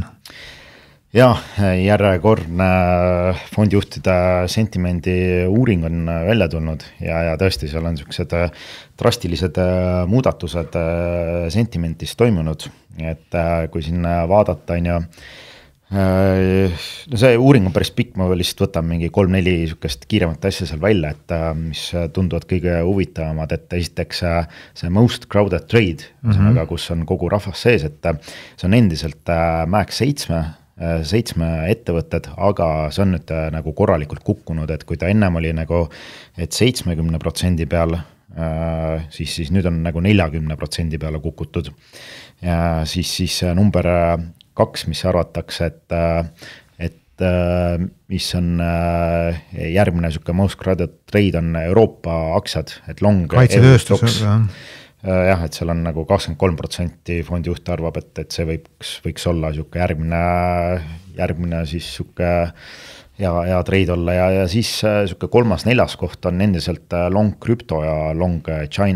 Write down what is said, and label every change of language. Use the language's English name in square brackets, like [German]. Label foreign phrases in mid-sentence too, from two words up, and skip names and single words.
[Estonian] Jah, järjekordne fondijuhtide sentimendi uuring on välja tulnud ja tõesti seal on sellised drastilised muudatused sentimentis toimunud, et kui siin vaadata on ju, no see uuring on päris pikk, ma lihtsalt võtan mingi 3-4 sükest kiiremat asja seal välja, et mis tunduvad kõige huvitavamad, et esiteks see [English] most crowded trade, [Estonian] kus on kogu rahvas sees, et see on endiselt MAX 7 ettevõtted, aga see on nüüd nagu korralikult kukkunud, et kui ta ennem oli nagu, et 70% peal, siis nüüd on nagu 40% peale kukutud. Ja siis number 2, mis arvatakse, et mis on järgmine selline [English] most crowded trade [Estonian] on Euroopa aktsiad, et long kaitsetööstus, jah, et seal on nagu 23% fondijuht arvab, et see võiks olla selline järgmine siis selline ja trade olla ja siis selline 3.-4. koht on endiselt long krüpto ja [English] long China.